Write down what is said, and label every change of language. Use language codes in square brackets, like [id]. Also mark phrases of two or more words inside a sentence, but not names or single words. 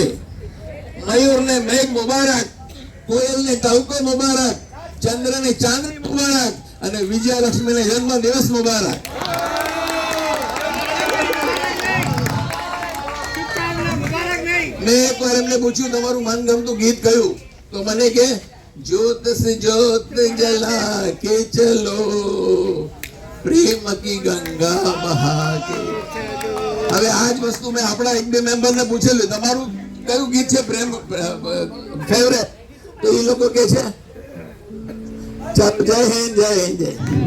[gu] મયુરને મેઘ મુબારક, કોયલને તહુકો મુબારક, ચંદ્રને ચાંદની મુબારક અને વિજયાલક્ષ્મીને જન્મ દિવસ મુબારક. મેં એકવાર એમને પૂછ્યું તમારું મનગમતું ગીત કયું, તો મને કે [hi] ज्योत से ज्योत जला के चलो प्रेम की गंगा बहा के. [gu] હવે આજ વસ્તુ મેં આપણા એક બે મેમ્બર ને પૂછેલું તમારું કયું ગીત છે પ્રેમ ફેવરેટ, તો એ લોકો કે છે ચાલો જય હિન્દ જય હિન્દ જય.